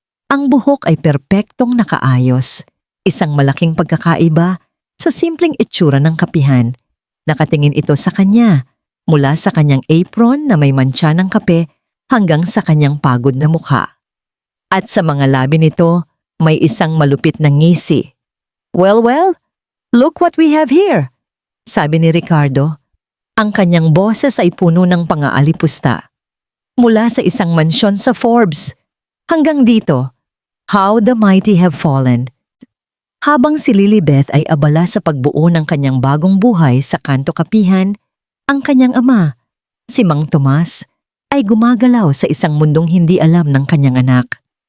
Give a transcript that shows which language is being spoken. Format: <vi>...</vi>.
<tl>Ang buhok ay perpektong nakaayos. Isang malaking pagkakaiba sa simpleng itsura ng kapihan. Nakatingin ito sa kanya, mula sa kanyang apron na may mantsa ng kape hanggang sa kanyang pagod na mukha. At sa mga labi nito, may isang malupit na ngisi.</tl> <en>Well, look what we have here,"</en> <tl>sabi ni Ricardo. Ang kanyang boses ay puno ng pangaalipusta. Mula sa isang mansyon sa Forbes, hanggang dito,</tl> <en>how the mighty have fallen.</en> <tl>Habang si Lilibeth ay abala sa pagbuo ng kanyang bagong buhay sa Kanto Kapihan, ang kanyang ama, si Mang Tomas, ay gumagalaw sa isang mundong hindi alam ng kanyang anak.</tl>